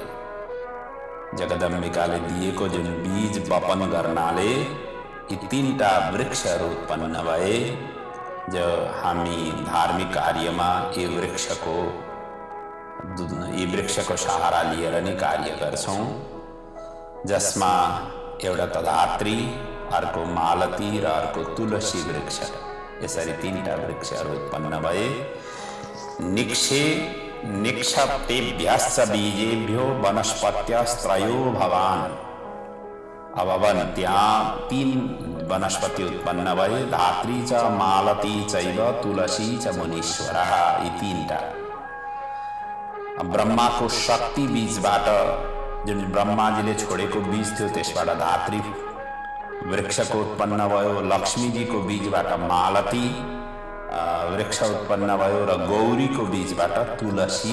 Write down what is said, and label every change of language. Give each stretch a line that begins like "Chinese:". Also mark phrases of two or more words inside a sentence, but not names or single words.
Nepali: जगदम्बिकाले दिएको जुन बीज वपन गर्नाले यी 3टा वृक्षहरू उत्पन्न भए, जो हामी धार्मिक कार्यमा यी वृक्षको सहारा लिएर नै कार्य गर्छौं, जसमा एउटा त धात्री, अर्को मालती र अर्को तुलसी वृक्ष। यसरी 3टा वृक्षहरू उत्पन्न भए।
Sanskrit: निक्षप्तेभ्यश्च बीजेभ्यो वनस्पत्यस्त्रयो भवान्।
Nepali: अब त्यहाँ 3 वनस्पति उत्पन्न भए,
Sanskrit: धात्री च मालती चैव तुलसी च मुनीश्वरः।
Nepali: यी 3टा ब्रह्माको शक्ति बीजबाट, जुन ब्रह्माजीले छोडेको बीज थियो त्यसबाट धात्री वृक्षको उत्पन्न भयो, लक्ष्मीजीको बीजबाट मालती वृक्ष उत्पन्न भयो र गौरीको बीजबाट तुलसी।